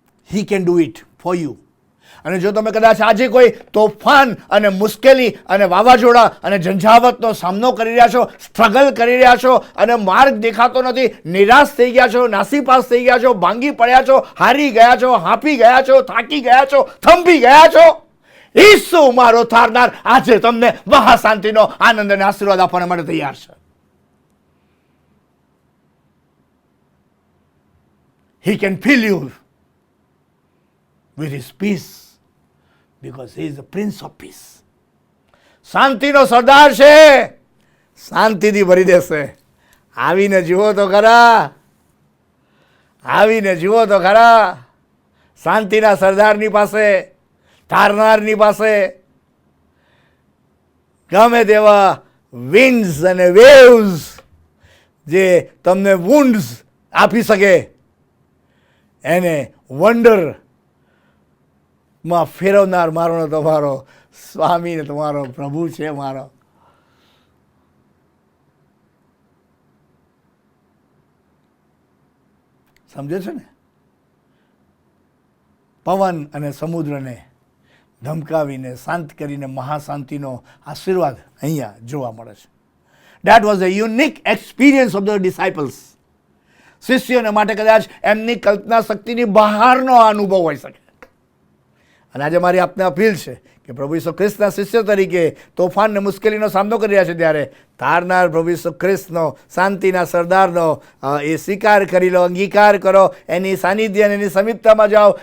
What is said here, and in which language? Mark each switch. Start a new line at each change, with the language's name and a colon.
English: He can do it for you.
Gujarati: અને જો તમે કદાચ આજે કોઈ તોફાન અને મુશ્કેલી અને વાવાઝોડા અને ઝંઝાવતનો સામનો કરી રહ્યા છો, સ્ટ્રગલ કરી રહ્યા છો, અને માર્ગ દેખાતો નથી, નિરાશ થઈ ગયા છો, નાસીપાસ થઈ ગયા છો, ભાંગી પડ્યા છો, હારી ગયા છો, હાંફી ગયા છો, થાકી ગયા છો, થંભી ગયા છો, ઈસુ મારો તારનાર આજે તમને મહાશાંતિનો આનંદ અને આશીર્વાદ આપવા માટે તૈયાર છે.
English: He can fill you with his peace, because he is the Prince of Peace.
Gujarati: શાંતિનો સરદાર છે, શાંતિથી ભરી દેશે. આવીને જુઓ તો ખરા, આવીને જુઓ તો ખરા શાંતિના સરદારની પાસે, તારનારની પાસે. ગમે તેવા વિન્ડ્સ અને વેવ્સ જે તમને વુન્ડ્સ આપી શકે, એને વન્ડર માં ફેરવનાર મારો તમારો સ્વામી ને તમારો પ્રભુ છે મારો. સમજે છે ને? પવન અને સમુદ્રને ધમકાવીને શાંત કરીને મહાશાંતિનો આશીર્વાદ અહીંયા જોવા મળે છે.
English: That was a unique experience of the disciples.
Gujarati: શિષ્યોને માટે કદાચ એમની કલ્પના શક્તિની બહારનો આ અનુભવ હોઈ શકે. અને આજે મારી આપને અપીલ છે કે પ્રભુ ઈસુ ખ્રિસ્તના શિષ્ય તરીકે તોફાન ને મુશ્કેલીનો સામનો કરી રહ્યા છે ત્યારે તારનાર પ્રભુ ઈસુ ખ્રિસ્તનો શાંતિના સરદારનો એ સ્વીકાર કરી લો, અંગીકાર કરો, એની સાનિધ્ય અને એની સમીપતામાં જાઓ.